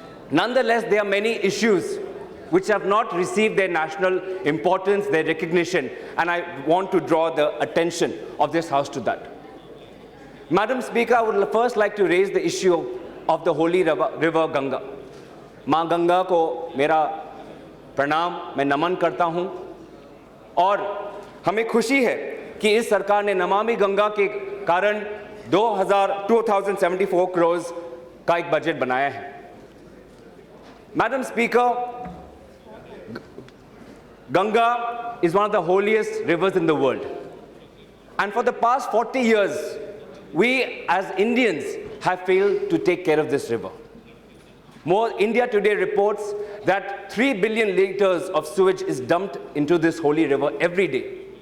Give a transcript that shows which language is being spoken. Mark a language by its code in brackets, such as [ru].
[en] Nonetheless, there are many issues which have not received their national importance, their recognition, and I want to draw the attention of this House to that. Madam Speaker, I would first like to raise the issue of the holy river Ganga. [hi] माँ गंगा को मेरा प्रणाम, मैं नमन करता हूँ, और हमें खुशी है कि इस सरकार ने नमामि गंगा के कारण 2,074 crores का एक बजट बनाया है. [en] Madam Speaker, Ganga is one of the holiest rivers in the world. And for the past 40 years, we as Indians have failed to take care of this river. India Today reports that 3 billion liters of sewage is dumped into this holy river every day.